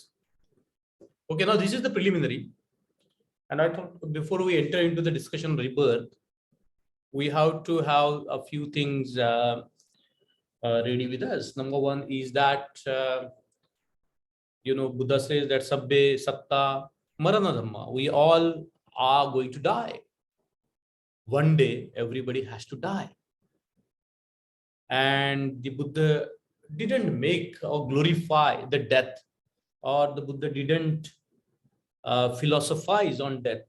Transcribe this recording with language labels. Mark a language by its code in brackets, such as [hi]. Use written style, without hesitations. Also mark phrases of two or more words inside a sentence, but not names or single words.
[en] Okay, now this is the preliminary. And I thought before we enter into the discussion on rebirth, we have to have a few things ready with us. Number one is that, Buddha says that [pi] sabbe satta marana dhamma. [en] We all are going to die. One day, everybody has to die. And the Buddha didn't make or glorify the death, or the Buddha didn't philosophize on death.